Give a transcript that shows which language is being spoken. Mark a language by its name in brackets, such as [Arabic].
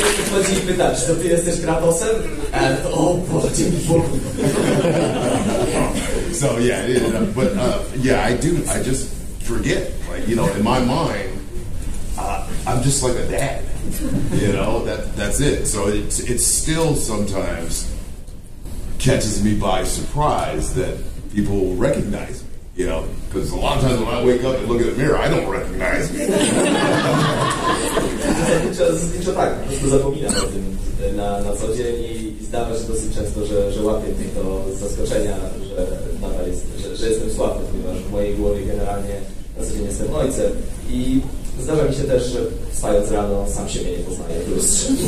[Polish] Chodzi i pyta, czy to ty jesteś Kratosem? O Boże, dzięki Bogu. [English] So yeah, but yeah, I just forget. Like, you know, in my mind, I'm just like a dad. You know, that's it. So it still sometimes catches me by surprise that people recognize me. You know, because a lot of times when I wake up and look in the mirror, I don't recognize me. [Polish] zasadniczo tak, po prostu zapominam o tym na co dzień i zdarza się dosyć często, że łapię mnie to z zaskoczenia, że nadal że jestem sławny, ponieważ w mojej głowie generalnie na co dzień jestem ojcem. I zdarza mi się też, że wstając rano sam siebie nie poznaję w lustrze.